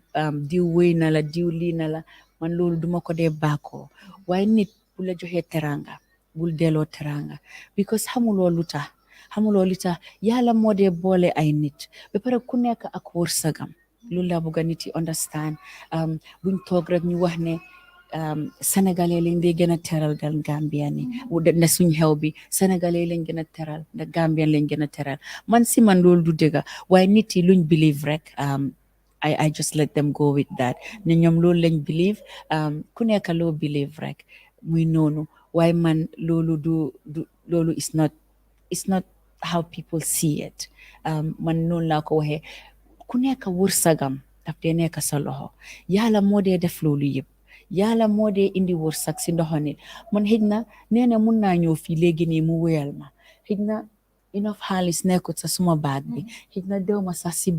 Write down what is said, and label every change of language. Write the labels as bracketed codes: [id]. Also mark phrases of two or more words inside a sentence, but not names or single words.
[wo] diw wéy na la diw lii na la man loolu duma ko dee baakoo waaye nit bu la joxee teranga bul delloo teranga because xamuloo lu tax yàlla moo dee boole ay nit ba pare ku nekk ak wërsëgam loolu laa bëgg nit yi understand buñ toog rek ñu wax ne Sénégalais lañ dee gën a teral gal Gambien ni ne suñ xew bi Sénégalais lañ gën a teral da Gambien lañ gën a teral man si man loolu du dëgga waaye nit yi luñ believe rek [en] I just let them go with that [wo] ne ñoom loolu lañ believe ku nekk loo believe rek muy noonu waaye man loolu loolu [en] it's not how people see it [wo] man noonu laa ko waxee ku nekk wërsëgam daf dee nekk sa loxo yàlla moo dee def loolu yëpp yàlla moo dee indi wërsëg si ndoxo nit man xëj na Nene mun naa ñëw fii léegi nii mu wéyal ma xëj na enough xaalis nekkut sa suma baag bi xëj na dew ma sax si